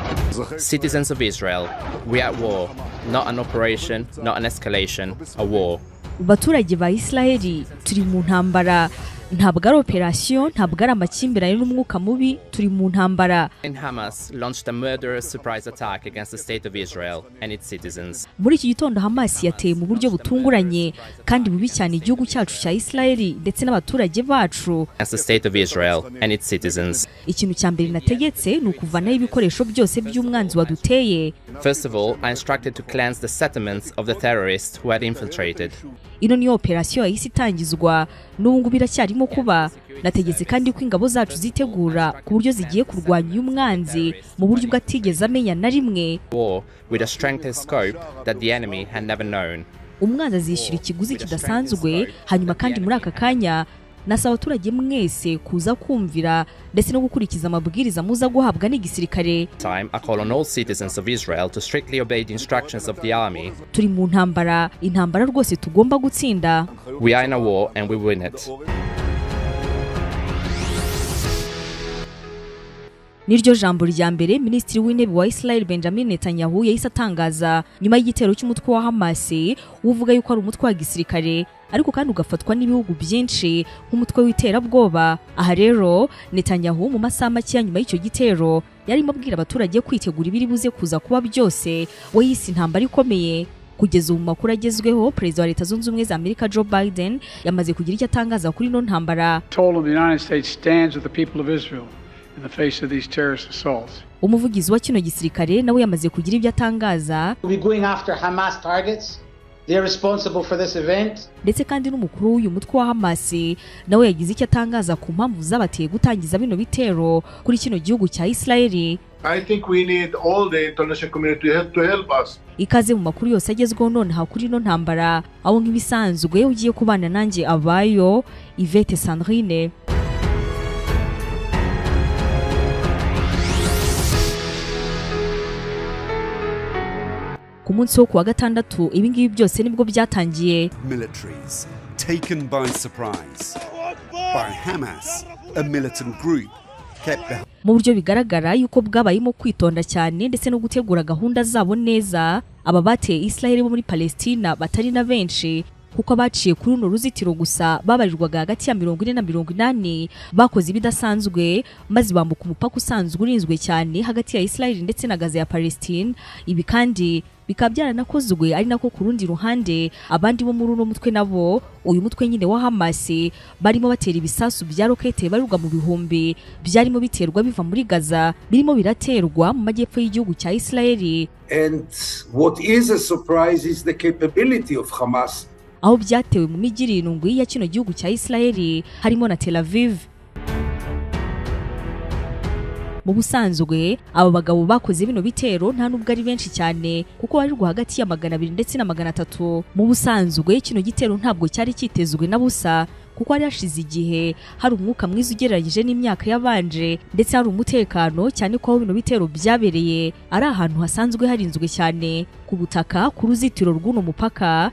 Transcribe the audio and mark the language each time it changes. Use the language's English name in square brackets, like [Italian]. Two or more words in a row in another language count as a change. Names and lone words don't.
[English] Citizens of Israel, we are at war, not an operation, not an escalation, a war. [Kinyarwanda] Baturage ba Israeli turi mu ntambara, ntabwo ari operation, ntabwo ari amakimbirane n'umwuka mubi, turi mu ntambara. [English] Hamas launched a murderous surprise attack against the state of Israel and its citizens. [Kinyarwanda] Muri iki gitondo Hamas yateye mu buryo butunguranye kandi bubi cyane igihugu cyacu cya Israeli ndetse n'abaturage bacu. [English] Against the state of Israel and its citizens. [Kinyarwanda] Ikintu cya mbere nategetse ni ukuvanaho ibikoresho byose by'umwanzi waduteye. [English] First of all, I instructed to cleanse the settlements of the terrorists who had infiltrated. [Kinyarwanda] Ino ni operation yahise itangizwa n'ubu biracyarimo kuba. Nategetse kandi ko ingabo zacu zitegura ku buryo zigiye kurwanya uyu mwanzi mu buryo bwatigeze amenya na rimwe. [English] War with a strength and scope that the enemy had never known. [Kinyarwanda] Umwanzi azishyura ikiguzi kidasanzwe, hanyuma kandi muri aka kanya nasaba abaturage mwese kuza kumvira ndetse no gukurikiza amabwiriza muza guhabwa n'igisirikare. [English] I call on all citizens of Israel to strictly obey the instructions of the army. [Kinyarwanda] Turi mu ntambara, intambara rwose tugomba gutsinda. [English] We are in a war and we win it. [Kinyarwanda] Niryo jambo rya mbere Minisitiri w'Intebe wa Israel Benjamin Netanyahu yahise atangaza nyuma y'igitero cy'umutwe wa Hamas uvuga yuko ari umutwe wa gisirikare ariko kandi ugafatwa n'ibihugu byinshi nk'umutwe w'iterabwoba. Aha rero Netanyahu mu masaha make nyuma y'icyo gitero yarimo abwira abaturage kwitegura ibiri buze kuza kuba byose, we yise intambara ikomeye. Kugeza ubu makuru agezweho, Perezida wa Leta Zunze Ubumwe za Amerika Joe Biden yamaze kugira icyo atangaza kuri no ntambara. [English] In the face of these terrorist assaults. [Kinyarwanda] Umuvugizi wa kino gisirikare nawe yamaze kugira ibyo atangaza. [English] We'll be going after Hamas targets. They are responsible for this event. [Kinyarwanda] Ndetse kandi n'umukuru w'uyu mutwe wa Hamas nawe yagize icyo atangaza ku mpamvu zabateye gutangiza bino bitero kuri kino gihugu cya Israeli. [English] I think we need all the international community to help us. [Kinyarwanda] Ikaze mu makuru yose agezweho none hakuri no ntambara, aho nk'ibisanzwe ugiye kubana nanjye abayo Yvette Sandrine. Ku munsi wo kuwa gatandatu ibingibi byose nibwo byatangiye. [English] Militaries taken by surprise by Hamas, a militant group kept the... [Kinyarwanda] Mu buryo bigaragara yuko bwabayemo kwitonda cyane ndetse no gutegura gahunda zabo neza. Aba bateye Israel bo muri Palestina batari na benshi kuko baciye kuri runo ruzitiro gusa babarirwaga hagati ya 40 na 80 bakoze ibidasanzwe maze bambuka umupaka usanzwe urinzwe cyane hagati ya Israel ndetse na Gaza ya Palestine. Ibi kandi bikabyara nakozwe ari nako ku rundi ruhande abandi bo muri uno mutwe nabo uyu mutwe nyine wa Hamas barimo batera ibisasu bya rokete barurwa mu bihumbi byarimo biterwa biva muri Gaza birimo biraterwa mu majyepfo y'igihugu cya Israel. [English] And what is a surprise is the capability of Hamas. [Kinyarwanda] Aho byatewe mu mijyi irindwi ya kino gihugu cya Israel harimo na Tel Aviv. Mu busanzwe aba bagabo bakoze bino bitero nta nubwo ari benshi cyane kuko bari hagati ya 200 ndetse na 300. Mu busanzwe kino gitero ntabwo cyari kitezwe na busa kuko ari hashize igihe hari umwuka mwiza ugereranyije n'imyaka yabanje ndetse hari umutekano cyane ko bino bitero byabereye ari ahantu hasanzwe harinzwe cyane ku butaka ku ruzitiro rw'uno mupaka.